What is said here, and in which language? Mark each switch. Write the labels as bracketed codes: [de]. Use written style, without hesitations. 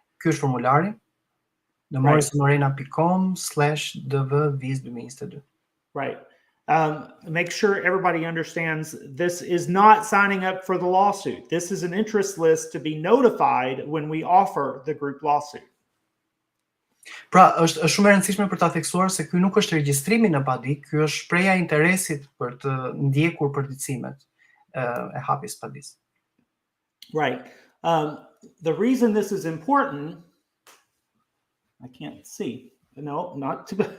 [sq] Ky është formulari në morrisonarena.com/dv-2022. [en] Right. Make sure everybody understands this is not signing up for the lawsuit. This is an interest list to be notified when we offer the group lawsuit. [sq] Pra, është shumë e rëndësishme për ta theksuar se ky nuk është regjistrimi në padi, ky është shpreha e interesit për të ndjekur përditësimet e hapjes padis. [en] Right. The reason this is important, I can't see. No, not to.